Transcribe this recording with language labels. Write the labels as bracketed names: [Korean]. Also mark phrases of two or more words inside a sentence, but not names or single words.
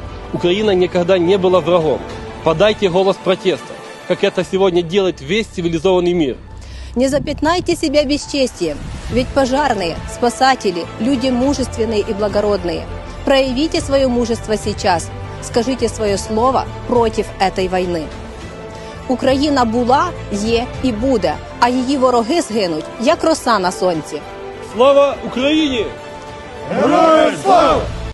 [Russian] Украина никогда не была врагом. Подайте голос протеста, как это сегодня делает весь цивилизованный мир. Не запятнайте себя бесчестием, ведь пожарные, спасатели, люди мужественные и благородные. Проявите свое мужество сейчас, скажите свое слово против этой войны. [Ukrainian] Україна була, є і буде, а її вороги згинуть, як роса на сонці. Слава Україні! Героям слава!